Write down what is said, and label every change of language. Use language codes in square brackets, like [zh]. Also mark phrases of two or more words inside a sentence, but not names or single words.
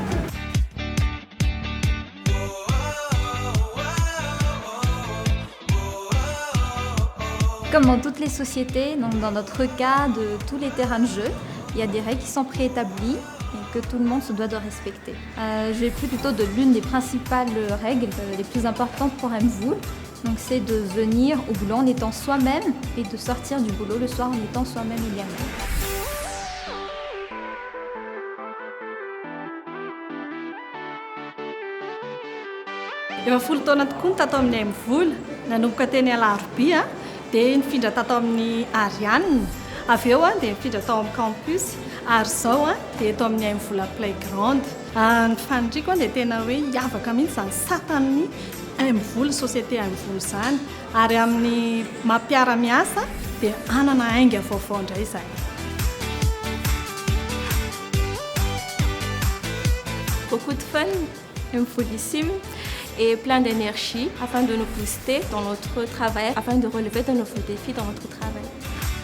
[fr] Comme dans toutes les sociétés, donc dans notre cas de tous les terrains de jeu, il y a des règles qui sont préétablies et que tout le monde se doit de respecter. Je vais plutôt de l'une des principales règles les plus importantes pour Mvoul. Donc c'est de venir au boulot en étant soi-même et de sortir du boulot le soir en étant soi-même également. [mg] Efa folo taona tokoa ny tato amin'ny Mvoul, nanomboka teny Alarobia dia nifindra tato amin'ny Ariane, avy eo dia nifindra tao amin'ny campus ary izao dia eto amin'ny Mvoul Playground. Ny faniriako dia tena hoe hiavaka mihitsy izany satan'ny Mvoul, société Mvoul izany, ary amin'ny mampiara-miasa dia anana hainga vaovao indray izay. [fr] Beaucoup de fun, Mvoulissime et plein d'énergie afin de nous booster dans notre travail, afin de relever de nouveaux défis dans notre travail.